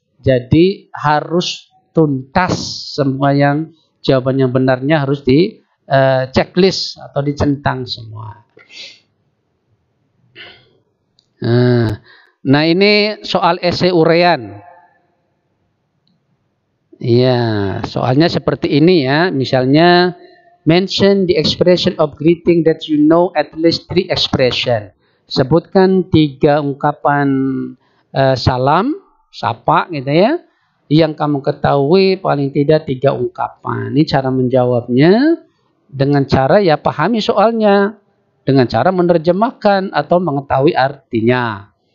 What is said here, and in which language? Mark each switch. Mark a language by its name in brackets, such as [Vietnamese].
[Indonesian] Jadi harus tuntas semua yang jawaban yang benarnya harus di checklist atau dicentang semua. Nah ini soal esai uraian. Ya, soalnya seperti ini ya. Misalnya, [English] mention the expression of greeting that you know at least 3 expression. [Indonesian] Sebutkan 3 ungkapan salam, sapa gitu ya, yang kamu ketahui paling tidak 3 ungkapan. Ini cara menjawabnya dengan cara ya pahami soalnya, dengan cara menerjemahkan atau mengetahui artinya.